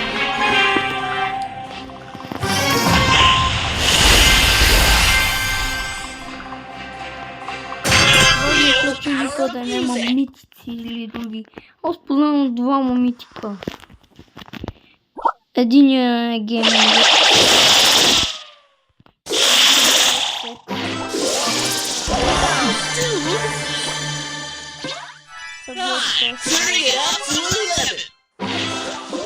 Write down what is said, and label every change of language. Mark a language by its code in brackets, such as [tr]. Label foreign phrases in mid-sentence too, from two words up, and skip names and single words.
[bg] Да няма митици или други. Аз познавам двама митика. Единия е гейминг. [en] Turning it up to 11.